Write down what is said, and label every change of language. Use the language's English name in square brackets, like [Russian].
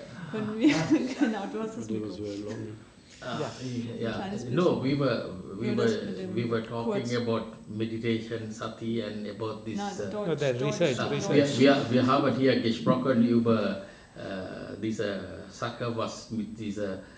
[German] Können wir, genau, du hast das Mikro. [English] No, we were talking about meditation, sati, and about this. No, the research. [German] Wir haben hier gesprochen über diese Sache, was mit dieser